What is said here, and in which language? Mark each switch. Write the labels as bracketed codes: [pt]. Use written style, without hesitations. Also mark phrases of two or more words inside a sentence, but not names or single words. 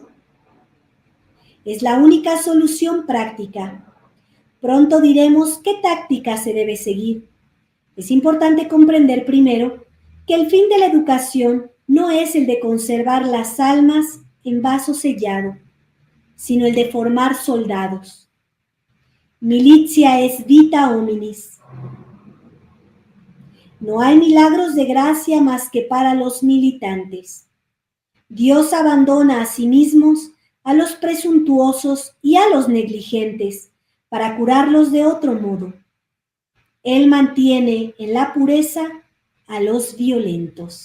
[es] Es la única solución práctica. Pronto diremos qué táctica se debe seguir. Es importante comprender primero que el fin de la educación no es el de conservar las almas en vaso sellado, sino el de formar soldados. [la] Militia es vita hominis. [es] No hay milagros de gracia más que para los militantes. Dios abandona a sí mismos a los presuntuosos y a los negligentes para curarlos de otro modo. Él mantiene en la pureza a los violentos.